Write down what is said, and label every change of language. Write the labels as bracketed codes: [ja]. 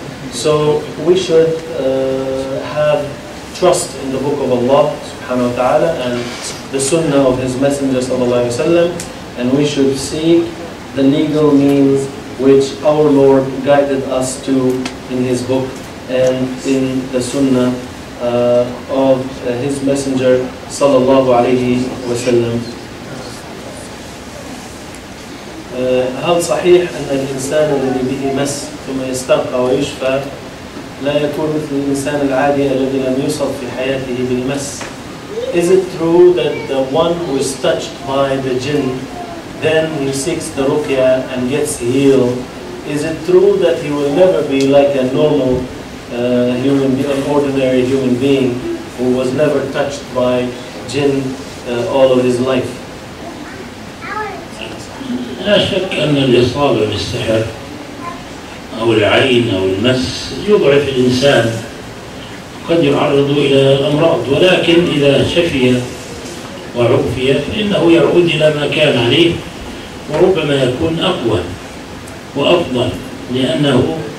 [en] So we should have trust in the book of Allah subhanahu wa ta'ala and the Sunnah of His Messenger sallallahu alayhi wa sallam, and we should seek the legal means which our Lord guided us to in His book and in the Sunnah of His Messenger sallallahu alayhi wa sallam. [ar] هل صحيح أن الإنسان الذي به مس ثم يسترقى ويشفى لا يكون مثل الإنسان العادي الذي لم يصب في حياته بالمس? [en] Is it true that the one who is touched by the jinn, then he seeks the ruqya and gets healed? Is it true that he will never be like a normal human being, an ordinary human being who was never touched by jinn all of his life? [ar] لا شك أن الإصابة بالسحر أو العين أو المس يضعف الإنسان، قد يعرض إلى الأمراض، ولكن إذا شفي وعوفي فإنه يعود إلى ما كان عليه، وربما يكون أقوى وأفضل، لأنه